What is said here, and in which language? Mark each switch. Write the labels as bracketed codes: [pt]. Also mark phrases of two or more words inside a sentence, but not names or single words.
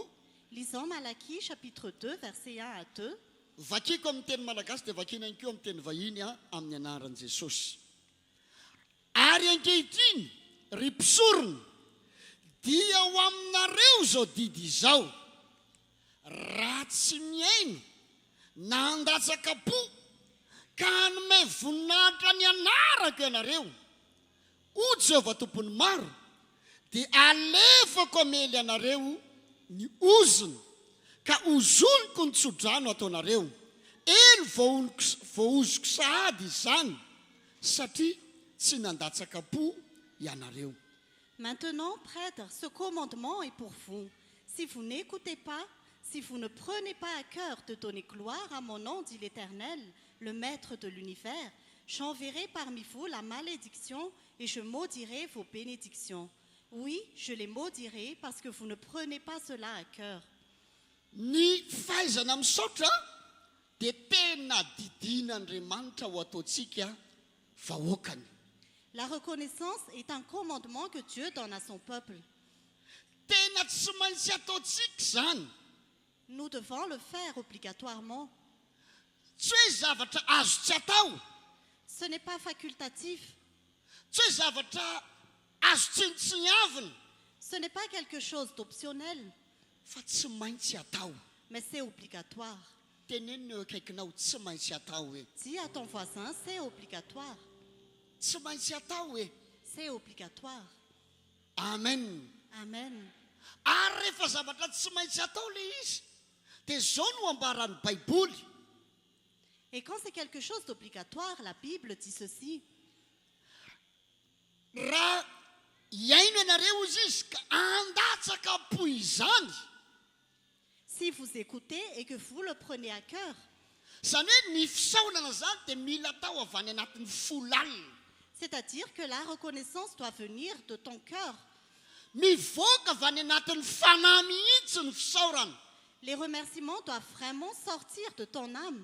[fr] lisons Malachie chapitre 2, versets 1 à 2. [mg] Vakiko amin'ny teny malagasy dia vakina ihany koa amin'ny teny vahiny amin'ny anaran'i Jesosy. Ary ankehitriny ry mpisorona dia ho aminareo zao didy izao. Raha tsy miaino na handatsaka-po ka hanome voninahitra ny anarako ianareo, hoy Jehovah tompony maro, dia alefako amely anareo ny oziny ka ozoniko ny tsodrano ataonareo. Elo voaoziko sahady izany satria tsy nandatsaka-po ianareo. [fr] Maintenant, prêtres, ce commandement est pour vous. Si vous n'écoutez pas, si vous ne prenez pas à cœur de donner gloire à mon nom, dit l'Éternel, le Maître de l'univers, j'enverrai parmi vous la malédiction et je maudirai vos bénédictions. Oui, je les maudirai parce que vous ne prenez pas cela à cœur. [mg] Ny fahaizana misaotra dia tena didin'Andriamanitra ho ataontsika vahoakany. [fr] La reconnaissance est un commandement que Dieu donne à son peuple. [mg] Tena tsy maintsy ataontsika izany. [fr] Nous devons le faire obligatoirement. [mg] Tsy hoe zavatra azo tsy atao. [fr] Ce n'est pas facultatif. [mg] Tsy hoe zavatra azo tsinitsiniavina. [fr] Ce n'est pas quelque chose d'optionnel, [mg] Fa tsy maintsy atao. [fr] mais c'est obligatoire. [mg] Tenenina eo akaikinao tsy maintsy atao hoe. [fr] Dis à ton voisin, c'est obligatoire. [mg] Tsy maintsy atao hoe. [fr] C'est obligatoire. [mg] Amen. [fr] Amen. [mg] Ary rehefa zavatra tsy maintsy atao le izy dia zao no ambaran'ny baiboly. [fr] Et quand c'est quelque chose d'obligatoire, la Bible dit ceci. [mg] Raha iaino ianareo izy izy ka andatsaka po izany. [fr] Si vous écoutez et que vous le prenez à cœur, [mg] Zany hoe ny fisaonana zany dia mila tao avy any anatin'ny folo alina. [fr] c'est-à-dire que la reconnaissance doit venir de ton cœur. [mg] Mivoaka avy any anatin'ny fanahy mihitsy ny fisaorana. [fr] Les remerciements doivent vraiment sortir de ton âme.